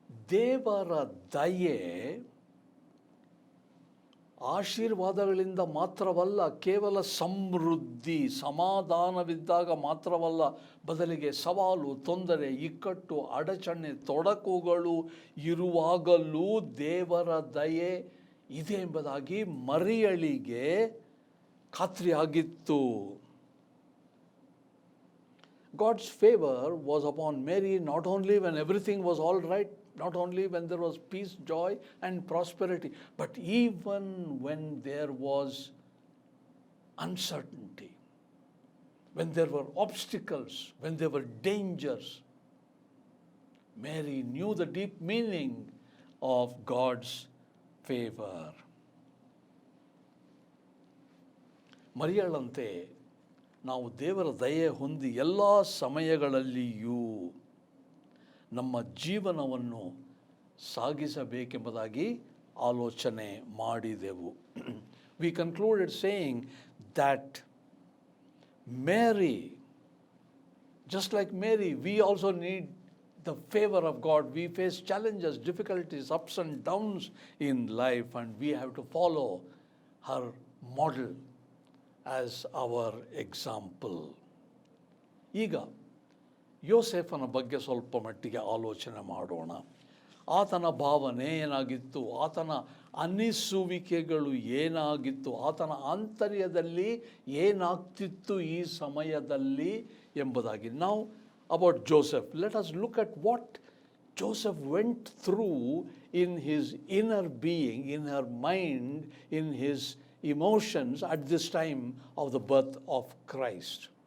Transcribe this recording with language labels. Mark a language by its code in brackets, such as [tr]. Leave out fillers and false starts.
[kn] ದೇವರ ದಯೆ ಆಶೀರ್ವಾದಗಳಿಂದ ಮಾತ್ರವಲ್ಲ, ಕೇವಲ ಸಮೃದ್ಧಿ ಸಮಾಧಾನವಿದ್ದಾಗ ಮಾತ್ರವಲ್ಲ, ಬದಲಿಗೆ ಸವಾಲು, ತೊಂದರೆ, ಇಕ್ಕಟ್ಟು, ಅಡಚಣೆ, ತೊಡಕುಗಳು ಇರುವಾಗಲೂ ದೇವರ ದಯೆ ಇದೆ ಎಂಬುದಾಗಿ ಮರಿಯಳಿಗೆ ಖಾತ್ರಿಯಾಗಿತ್ತು. [en] God's favor was upon Mary not only when everything was all right, not only when there was peace, joy and prosperity, but even when there was uncertainty, when there were obstacles, when there were dangers. Mary knew the deep meaning of God's favor. [kn] ಮರಿಯಳಂತೆ ನಾವು ದೇವರ ದಯೆ ಹೊಂದಿ ಎಲ್ಲ ಸಮಯಗಳಲ್ಲಿಯೂ ನಮ್ಮ ಜೀವನವನ್ನು ಸಾಗಿಸಬೇಕೆಂಬುದಾಗಿ ಆಲೋಚನೆ ಮಾಡಿದೆವು. [en] We concluded saying that Mary, just like Mary, we also need the favor of God. We face challenges, difficulties, ups and downs in life, and we have to follow her model as our example. [kn] ಈಗ ಯೋಸೇಫನ ಬಗ್ಗೆ ಸ್ವಲ್ಪ ಮಟ್ಟಿಗೆ ಆಲೋಚನೆ ಮಾಡೋಣ. ಆತನ ಭಾವನೆ ಏನಾಗಿತ್ತು? ಆತನ ಅನ್ನಿಸುವಿಕೆಗಳು ಏನಾಗಿತ್ತು? ಆತನ ಆಂತರ್ಯದಲ್ಲಿ ಏನಾಗ್ತಿತ್ತು ಈ ಸಮಯದಲ್ಲಿ ಎಂಬುದಾಗಿ. [en] Now about Joseph, let us look at what Joseph went through in his inner being, in her mind, in his emotions at this time of the birth of Christ.